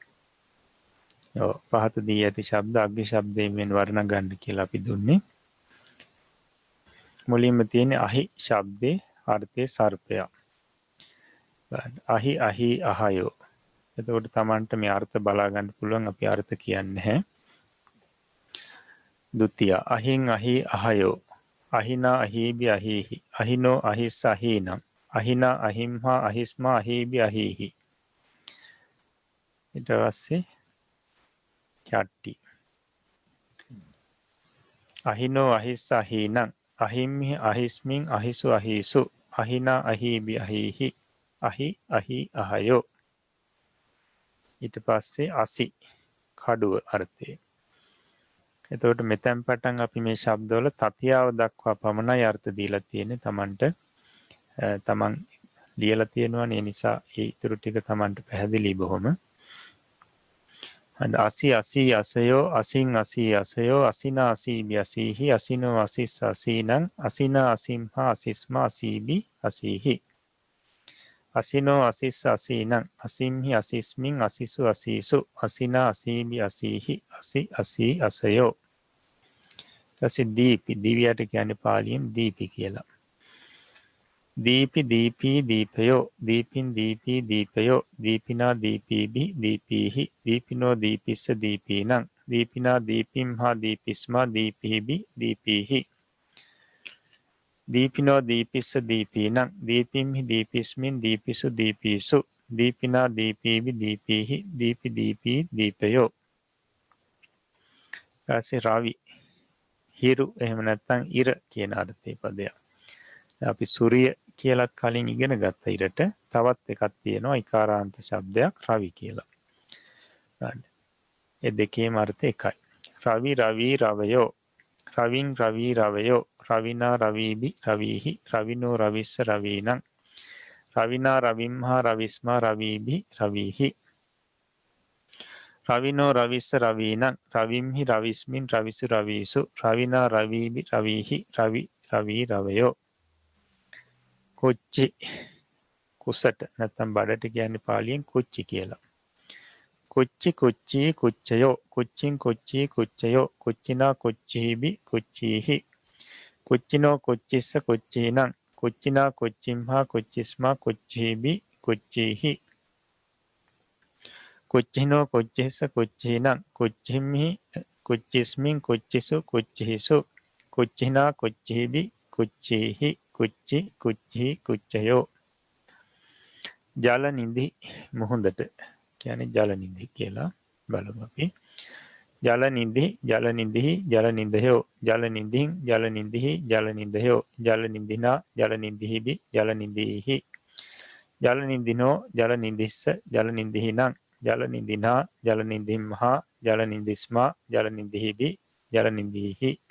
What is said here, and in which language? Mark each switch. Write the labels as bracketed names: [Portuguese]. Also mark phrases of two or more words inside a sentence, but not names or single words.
[Sinhala] පහත දී ඇති ශබ්ද අග්ගි ශබ්දයෙන් වර්ණ ගන්න කියලා අපි දුන්නේ. මුලින්ම තියෙන අහි ශබ්දේ අර්ථය සර්පයා. [Pali] අහි අහි අහයෝ. [Sinhala] එතකොට තමන්ට මේ අර්ථ බලා ගන්න පුළුවන් අපි අර්ථ කියන්නේ නැහැ. [Pali] ဒုတိယ අහින් අහි අහයෝ. අහිනා අහීබි අහීහි. අහිනෝ අහිස්ස අහීනම්. අහිනා අහිම්හා අහිස්මා අහීබි අහීහි. [Sinhala] ඊට පස්සේ චට්ටි. [Pali] අහිනෝ අහිස්ස අහීනම්. අහිම්හි අහිස්මින් අහිසු අහිසු. අහිනා අහීබි අහීහි. අහි අහි අහයෝ. [Sinhala] ඊට පස්සේ අසි කඩුව අර්ථය. එතකොට මෙතෙන් පටන් අපි මේ ශබ්දවල තතියාව දක්වා පමණයි අර්ථ දීලා තියෙන්නේ. තමන්ට තමන් ලියලා තියෙනවනේ, ඒ නිසා ඒ ඊටු ටික තමන්ට පැහැදිලි බොහොම. [Pali] අසි අසි අසයෝ අසින් අසි අසයෝ අසිනා අසීබි අසීහි අසිනෝ අසිස් අසීනං අසිනා අසිම්හා අසිස්මා අසීබි අසීහි. අසිනෝ අසිස් අසීනං අසිම්හි අසිස්මින් අසිසු අසීසු අසිනා අසීබි අසීහි අසි අසී අසයෝ. [Sinhala] ඊට දීපි, දිව්‍යයට කියන්නේ පාලියෙන් දීපි කියලා. [Pali] දීපි දීපී දීපයෝ දීපින් දීපී දීපයෝ දීපිනා දීපීබි දීපීහි දීපිනෝ දීපිස්ස දීපීනං දීපිනා දීපිම්හා දීපිස්මා දීපීබි දීපීහි දීපිනෝ දීපිස්ස දීපීනං දීපිම්හි දීපිස්මින් දීපිසු දීපීසු දීපිනා දීපීබි දීපීහි දීපි දීපී දීපයෝ. [Sinhala] ඊපස්සේ රවි, හිරු එහෙම නැත්නම් ඉර කියන අර්ථයේ පදයක්. අපි සූර්ය කියලාත් කලින් ඉගෙන ගත්ත ඉරට තවත් එකක් තියෙනවා ඉකාරාන්ත ශබ්දයක් රවි කියලා. ඒ දෙකේම අර්ථය එකයි. [Pali] රවි රවි රවයෝ. රවින් රවි රවයෝ. රවිනා රවීබි රවීහි රවිනෝ රවිස්ස රවීනං රවිනා රවිම්හා රවිස්මා රවීබි රවීහි රවිනෝ රවිස්ස රවීනං රවිම්හි රවිස්මින් රවිසු රවීසු රවිනා රවීබි රවීහි රවි රවි රවයෝ. [Sinhala] කොච්චි, කුසට නැත්නම් බඩට කියන්නේ පාලියෙන් කුච්චි කියලා. [Pali] කුච්චි කුච්චි කුච්චයෝ කුච්චින් කුච්චි කුච්චයෝ කුච්චිනා කුච්චීබි කුච්චීහි කුච්චිනෝ කුච්චිස්ස කුච්චීනං කුච්චිනා කුච්චිම්හා කුච්චිස්මා කුච්චීබි කුච්චීහි කුච්චිනෝ කුච්චිස්ස කුච්චීනං කුච්චිම්හි කුච්චිස්මින් කුච්චිසු කුච්චිහිසු කුච්චිනා කුච්චීබි කුච්චීහි කුච්චි කුච්චි කුච්චයෝ. [Sinhala] ජල නිධි, මුහුදට කියන්නේ ජල නිධි කියලා බලමු අපි. [Pali] ජල නිධි ජල නිධි ජල නිධයෝ ජල නිධින් ජල නිධි ජල නිධයෝ ජල නිධිනා ජල නිධිහිබි ජල නිධීහි ජල නිධිනෝ ජල නිධිස්ස ජල නිධිහිනං ජල නිධිනා ජල නිධිම්හා ජල නිධිස්මා ජල නිධිහිබි ජල නිධීහි